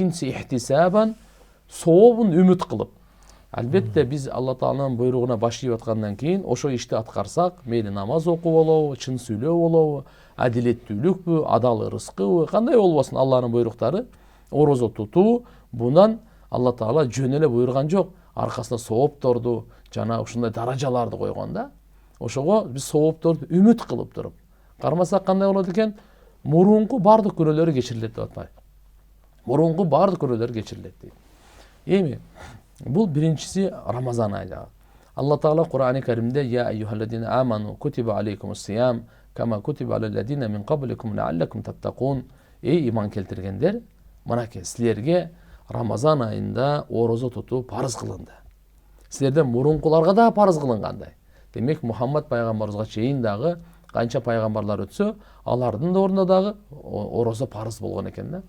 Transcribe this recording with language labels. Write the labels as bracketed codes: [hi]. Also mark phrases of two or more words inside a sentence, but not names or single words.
[ky] Экинчиси ихтисабан, сообун үмүт кылып. Албетте биз Алла Тааланын буйругуна баш ийип аткандан кийин ошо ишти аткарсак, мейли намаз окуу болобу, чын сүйлөө болобу, адилеттүүлүкпү, адал ырыскыбы, кандай болбосун Алланын буйруктары, орозо тутуу, бунан Алла Таала жөн эле буйруган жок, аркасына соопторду, жана ушундай даражаларды койгон да. Ошого биз соопторду үмүт кылып туруп, кармасак кандай болот экен? Мурунку бардык күнөөлөрү кечирилет деп атпайбы? Мурунку бардык күнөөлөр кечирилет дейт. Эми бул биринчиси Рамазан айы. Алла Таала Кур'ани Каримде [ar] يا أيها الذين آمنوا كتب عليكم الصيام كما كتب على الذين من قبلكم لعلكم تتقون. [ky] Эй иман келтиргендер, мынакей силерге Рамазан айында орозо тутуу парыз кылынды. Силерден мурункуларга да парыз кылынгандай. Демек Мухаммад пайгамбарыбызга чейин дагы канча пайгамбарлар өтсө, алардын да ордунда дагы орозо парыз болгон экен да.